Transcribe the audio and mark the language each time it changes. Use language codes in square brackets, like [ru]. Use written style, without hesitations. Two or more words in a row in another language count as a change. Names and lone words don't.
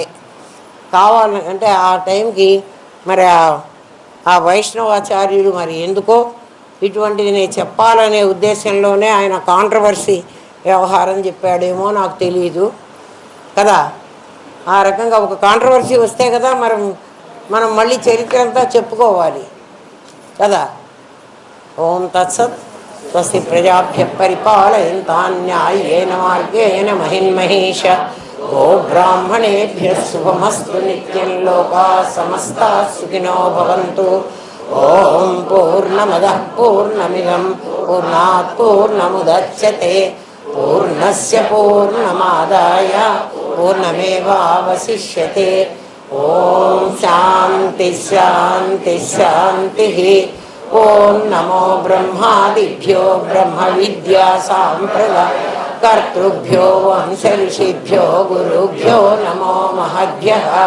[te] కావాలి అంటే ఆ టైంకి మరి ఆ వైష్ణవాచార్యులు మరి ఎందుకో ఇటువంటిది నేను చెప్పాలనే ఉద్దేశంలోనే ఆయన కాంట్రవర్సీ వ్యవహారం చెప్పాడేమో నాకు తెలియదు కదా. ఆ రకంగా ఒక కాంట్రవర్సీ వస్తే కదా మనం మళ్ళీ చరిత్ర అంతా చెప్పుకోవాలి కదా. [sa] ఓం తత్సత్. స్వస్తి ప్రజాభ్య పరిపాలయంతాం న్యాయేన మార్గేణ మహిన్మహేష. గో బ్రాహ్మణేభ్య శుభమస్తు నిత్యం. లోకా సమస్తా సుఖినో భవంతు. ఓం పూర్ణమదః పూర్ణమిదం పూర్ణాత్ పూర్ణముదచ్యతే పూర్ణస్య పూర్ణమాదాయ పూర్ణమేవావశిష్యతే. ఓం శాంతి శాంతి శాంతి. ఓం నమో బ్రహ్మాదిభ్యో బ్రహ్మ విద్యా సాంప్రదాయ కర్తృభ్యో వంశ ఋషిభ్యో గురుభ్యో నమో మహద్భ్యః.